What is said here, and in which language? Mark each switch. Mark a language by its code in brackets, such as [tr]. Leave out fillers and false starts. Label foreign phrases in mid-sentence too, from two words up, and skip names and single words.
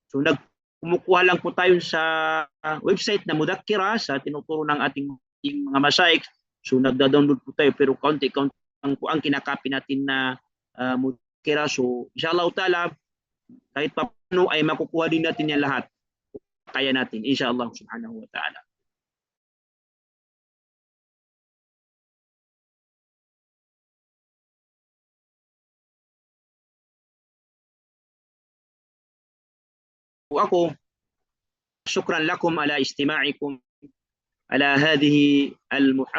[tl] So kumukuha lang po tayo sa website na Mudakira sa tinuturo ng ating mga masyayikh. So nagda-download po tayo pero kaunti-kaunti ang kinakopy natin na Mudakira. So [ar] إن شاء الله تعالى [tl] kahit pa paano ay makukuha din natin yan lahat. Kaya natin [ar] إن شاء الله سبحانه وتعالى. Ako شكرا لكم على استماعكم على هذه المحاضرة.